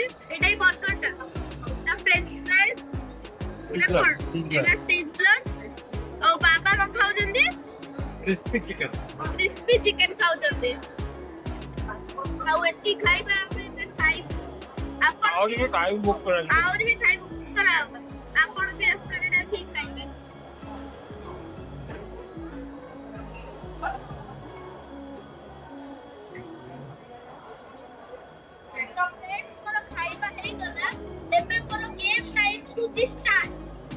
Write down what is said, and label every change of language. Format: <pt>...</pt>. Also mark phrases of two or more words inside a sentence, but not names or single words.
<or>ଏଇଟା ହିଁ ବର୍ଗରଟା। ତା</or> <en>French fries,</en> <or>ଏଇଟା କଣ? ଏଇଟା ସିଜଲର। ଆଉ ବାବା କଣ ଖାଉଛନ୍ତି?</or> <en>crispy chicken crispy chicken</en> <or>ଖାଉଛନ୍ତି। ଆଉ ଏତିକି ଖାଇବା ଆମେ ଏବେ ଖାଇବୁ। ଆପଣ</or> <hi>और ये</hi> <en>time book</en> <hi>करा</hi> <or>ଆହୁରି ବି ଖାଇବୁ କରାହବ। ଆପଣ ବି ଏସ୍ପ୍ଲାନେଡ୍ ଆସିକି ଖାଇବେ। ତ friends, ମୋର ଖାଇବା ହେଇଗଲା। ଏବେ ମୋର</or> <en>game time</en> <or>ହଉଛି ଷ୍ଟାର୍ଟ।</or>